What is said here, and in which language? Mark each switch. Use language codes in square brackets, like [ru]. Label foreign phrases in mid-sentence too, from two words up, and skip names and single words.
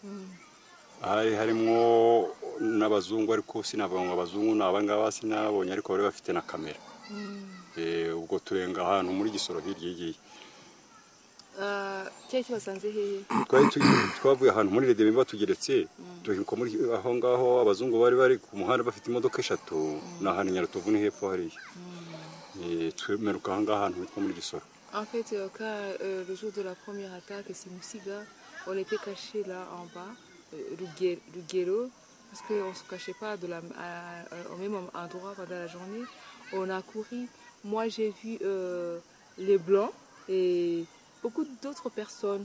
[rw] harimo n'abazungu ariko sinavuga ngo abazungu n'abangaba sinabonye ariko bari bafite na kamera ubwo turenga ahantu muri Gisoro hirya yigiye twavuye ahantu muri Redemi batugeretse duhinko muri aho ngaho abazungu bari ku muhanda bafite imodoka eshatu n'ahantu Nyarutovu ni hepfo hariya twemeruka ahangaha ahantu hitwa muri Gisoro. [fr] En fait, le jour de la première attaque, Simusiga, on était cachés là en bas, Lugero, parce qu'on ne se cachait pas au même endroit pendant la journée. On a couru. Moi, j'ai vu les Blancs et beaucoup d'autres personnes.